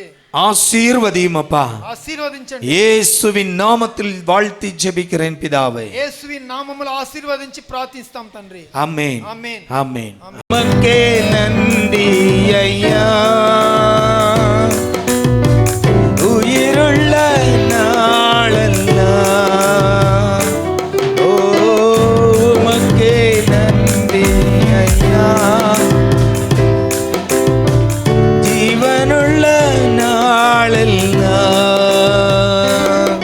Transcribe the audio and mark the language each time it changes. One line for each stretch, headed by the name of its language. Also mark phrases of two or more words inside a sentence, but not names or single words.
Tamil: ஆசீர்வதியும் அப்பா.
Telugu: ఆశీర్వదించండి.
Tamil: இயேசுவின் நாமத்தில் வாழ்த்தி ஜெபிக்கிறேன் பிதாவே.
Telugu: యేసువిన్ నామములో ఆశీర్వదించి ప్రార్థిస్తాం తండ్రి.
Tamil: ஆமென்,
Telugu: ఆమేన్.
Tamil: ஆமென். உமக்கே நன்றி ஐயா, உயிருள்ள நாளெல்லாம். ஓ, உமக்கே நன்றி ஐயா, ஜீவனுள்ள நாளெல்லாம்.